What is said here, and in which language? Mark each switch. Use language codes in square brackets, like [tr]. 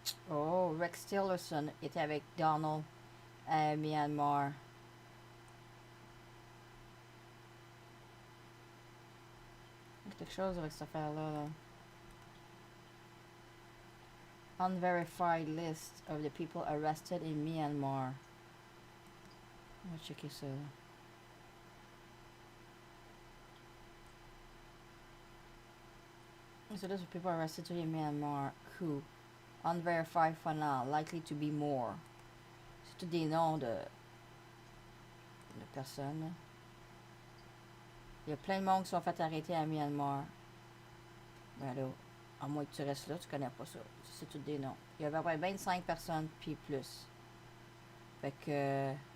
[fr] Oh, Rex Tillerson était avec Donald à Myanmar. Il y a quelque chose avec cette affaire-là. Là. [en] Unverified list of the people arrested in Myanmar. [fr] On va checker ça. Là. [en] So those are people arrested in Myanmar. Coup. Unverified for now. Likely to be more. [fr] C'est tous des noms de personnes. Là. Il y a plein de monde qui sont fait arrêter à Myanmar. Ben là, à moins que tu restes là, tu connais pas ça. C'est tous des noms. Il y avait à peu près 25 personnes, puis plus. Fait que...